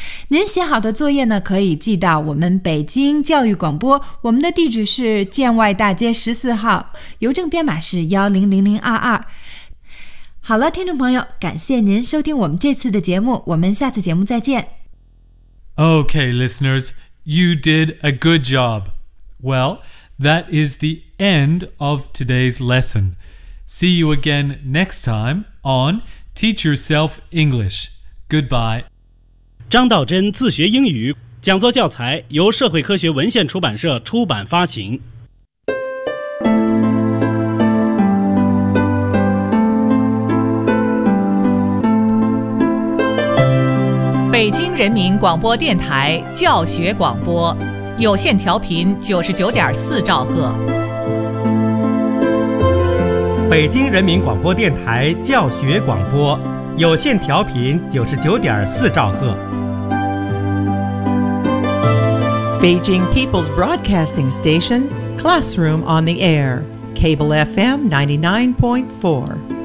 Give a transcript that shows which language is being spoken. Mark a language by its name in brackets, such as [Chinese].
[Chinese] 您写好的作业呢，可以寄到我们北京教育广播，我们的地址是建外大街14号，邮政编码是100022。好了，听众朋友，感谢您收听我们这次的节目，我们下次节目再见。 [English] Okay, listeners, you did a good job. Well, that is the end of today's lesson. See you again next time on Teach Yourself English. Goodbye. [Chinese] 张道真自学英语讲座教材由社会科学文献出版社出版发行。北京人民广播电台教学广播，有线调频99.4兆赫。北京人民广播电台教学广播，有线调频99.4兆赫。 [English] Beijing People's Broadcasting Station, Classroom on the Air, Cable FM 99.4.